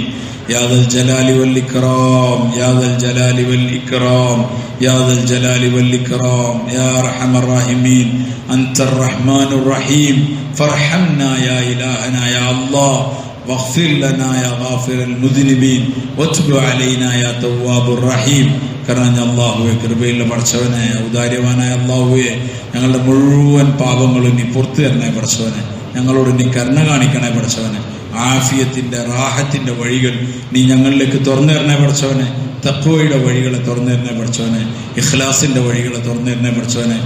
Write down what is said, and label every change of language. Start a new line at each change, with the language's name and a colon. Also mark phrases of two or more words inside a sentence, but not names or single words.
Arabic: يا ذا الجلال والإكرام. يا ذا الجلال والإكرام. يا ذا الجلال والإكرام. يا أرحم الراحمين. أنت الرحمن الرحيم. فارحمنا يا إلهنا يا الله. واغفر لنا يا غافر المذنبين. وتب علينا يا تواب الرحيم.
Malayalam: കരഞ്ഞ അള്ളാഹുവെ, കൃപയുള്ള പടച്ചവനെ, ഔദാര്യവാനായ അള്ളാഹുവെ, ഞങ്ങളുടെ മുഴുവൻ പാപങ്ങളും നീ പുറത്തു തരണേ പടച്ചവനെ. ഞങ്ങളോട് നീ കരുണ കാണിക്കണേ പടച്ചവനെ. ആഫിയത്തിന്റെ റാഹത്തിന്റെ വഴികൾ നീ ഞങ്ങളിലേക്ക് തുറന്നു തരണേ പടച്ചവനെ. തഖ്വയുടെ വഴികളെ തുറന്നു തരണേ പടച്ചവനെ. ഇഖ്ലാസിന്റെ വഴികളെ തുറന്നു തരണേ പടച്ചവനെ.